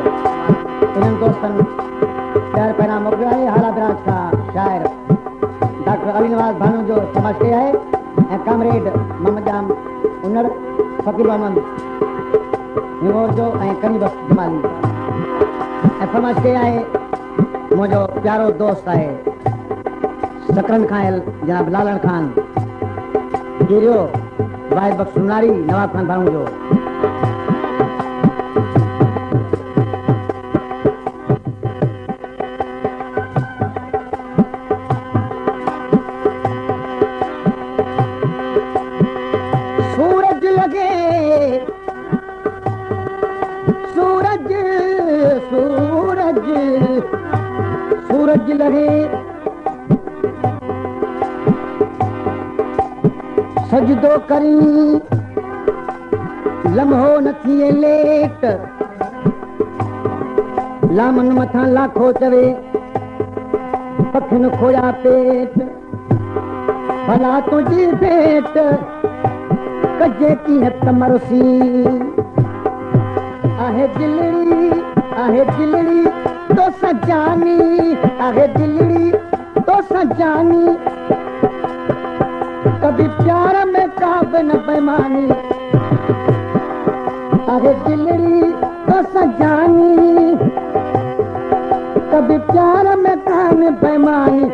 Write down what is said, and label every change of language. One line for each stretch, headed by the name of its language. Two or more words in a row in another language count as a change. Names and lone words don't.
Sindhi: इन्हनि दोस्तनि प्यार पैगाम मोकिलियो आहे हाला बिराज खां शाइर डॉक्टर अली नवाज भानू जो फरमाइश कया है ऐं कामरेड मोहम्मद जाम उन्नड़, फ़कीर मोहम्मद हिंगोर जो ऐं कनी बख्श जमाली। ऐं फरमाइश कया है मुंहिंजो प्यारो दोस्त आहे सकरन खां जनाब लालन खान गिरियो, वाहिद बख्श सुनारी, नवाब खान भानू जो। सूरज लगे सूरज सूरज सूरज लगे सजदो करी लम्हो न थिए लेट लामन मथां लाखो चवे पखिन खोया पेट भला तुझी भेट कजे कीअं तमरसी आहे दिलड़ी तो सजानी, आहे दिलड़ी तो सजानी
Hindi: कभी प्यार में काब न बेमानी,
Sindhi: आहे दिलड़ी तो सजानी
Hindi: कभी प्यार में काब बेमानी।